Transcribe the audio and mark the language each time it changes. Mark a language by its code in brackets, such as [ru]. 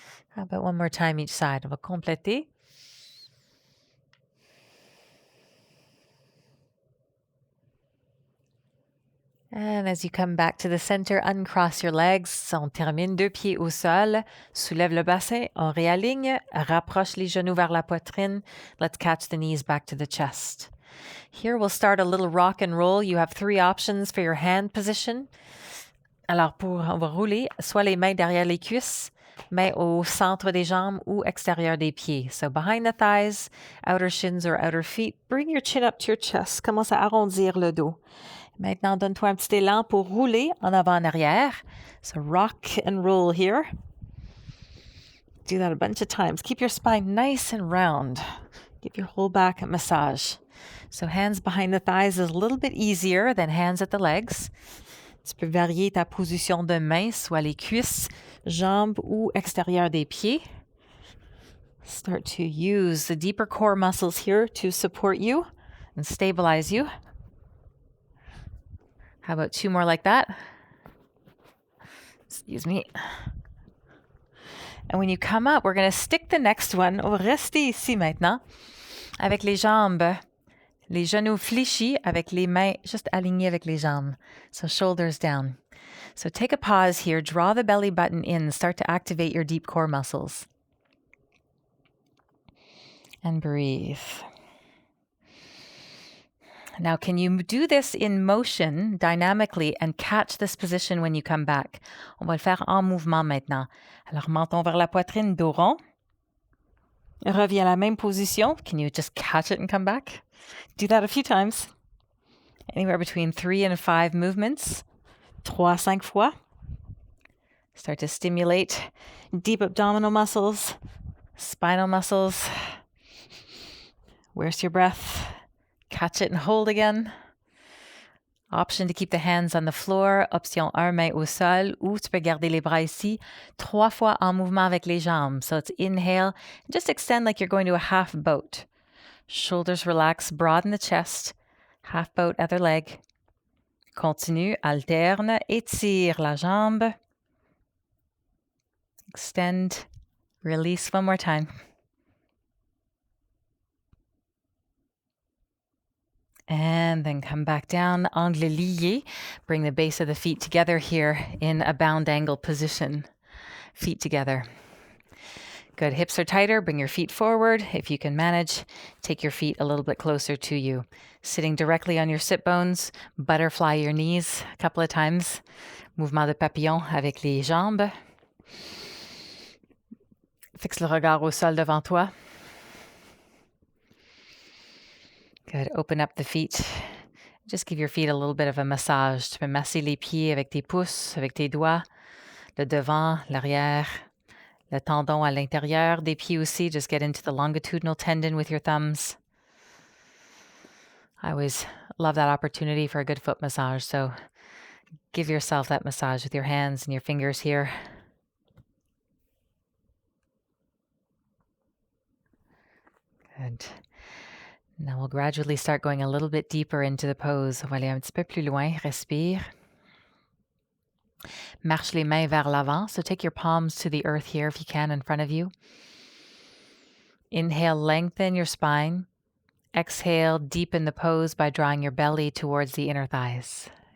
[en] How about one more time each side? [fr] On va compléter. [en] And as you come back to the center, uncross your legs. [fr] On termine, deux pieds au sol. Soulève le bassin. On réaligne. Rapproche les genoux vers la poitrine. [en] Let's catch the knees back to the chest. Here we'll start a little rock and roll. You have 3 options for your hand position. [fr] Alors, on va rouler soit les mains derrière les cuisses, mains au centre des jambes ou extérieur des pieds. [en] So behind the thighs, outer shins or outer feet. Bring your chin up to your chest. [fr] Commence à arrondir le dos. Maintenant, donne-toi un petit élan pour rouler en avant en arrière. [en] So rock and roll here. Do that a bunch of times. Keep your spine nice and round. Give your whole back a massage. So hands behind the thighs is a little bit easier than hands at the legs. [fr] Tu peux varier ta position de main, soit les cuisses, jambes ou extérieur des pieds. [en] Start to use the deeper core muscles here to support you and stabilize you. How about 2 more like that? Excuse me. And when you come up, we're going to stick the next one. [fr] On va rester ici maintenant avec les jambes, les genoux fléchis avec les mains juste alignées avec les jambes. [en] So shoulders down. So take a pause here. Draw the belly button in. Start to activate your deep core muscles. And breathe. Now, can you do this in motion dynamically and catch this position when you come back? [fr] On va le faire en mouvement maintenant. Alors, menton vers la poitrine, dos rond. Reviens à la même position. [en] Can you just catch it and come back? Do that a few times. Anywhere between 3 and 5 movements. [fr] 3-5 fois. [en] Start to stimulate deep abdominal muscles, spinal muscles. Where's your breath? Catch it and hold again. Option to keep the hands on the floor. [fr] Option 1, main au sol. Ou tu peux garder les bras ici. 3 fois en mouvement avec les jambes. [en] So it's inhale. Just extend like you're going to a half boat. Shoulders relax. Broaden the chest. Half boat, other leg. Continue. [fr] Alterne. Étire la jambe. [en] Extend. Release one more time. And then come back down, [fr] angle lié. [en] Bring the base of the feet together here in a bound angle position. Feet together. Good. Hips are tighter. Bring your feet forward. If you can manage, take your feet a little bit closer to you. Sitting directly on your sit bones. Butterfly your knees a couple of times. [fr] Mouvement de papillon avec les jambes. Fixe le regard au sol devant toi. [en] Good. Open up the feet. Just give your feet a little bit of a massage. [fr] Tu peux masser les pieds avec tes pouces, avec tes doigts, le devant, l'arrière, le tendon à l'intérieur des pieds aussi. [en] Just get into the longitudinal tendon with your thumbs. I always love that opportunity for a good foot massage. So give yourself that massage with your hands and your fingers here. Good. Now we'll gradually start going a little bit deeper into the pose. [fr] On va aller un petit peu plus loin. Respire. Marche les mains vers l'avant. [en] So take your palms to the earth here if you can in front of you. Inhale, lengthen your spine. Exhale, deepen the pose by drawing your belly towards the inner thighs.